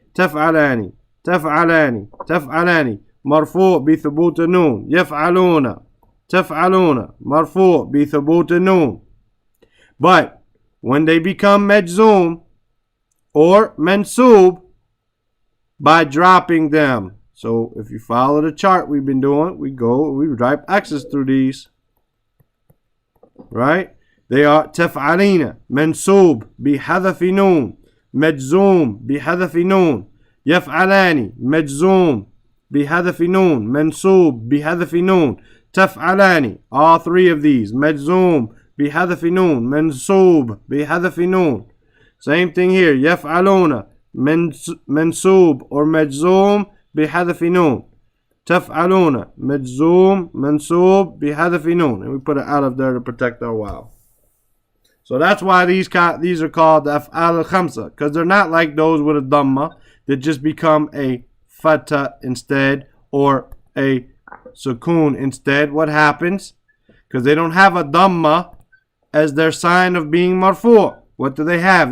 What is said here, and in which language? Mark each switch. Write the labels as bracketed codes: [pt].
[ar] تفعلان تفعلان تفعلان مرفوع بثبوت النون. يفعلون تفعلون مرفوع بثبوت النون. [en] But when they become majzoom or mansub, by dropping them. So if you follow the chart we've been doing, we type X's through these. Right? They are [ar] تفعلين mansub بحذف نون. مجزوم بحذف نون. يفعلان مجزوم بحذف نون. منصوب بحذف نون. [en] تفعلان, all three of these. [ar] مجزوم بحذف نون. منصوب بحذف نون. [en] Same thing here. [ar] يفعلون منصوب or مجزوم بحذف نون. تفعلون مجزوم منصوب بحذف نون. [en] And we put it out of there to protect our wow. So that's why these are called the af'al al-khamsa, because they're not like those with a dhamma that just become a fatha instead or a sukoon instead. What happens? Because they don't have a dhamma as their sign of being marfu'. What do they have?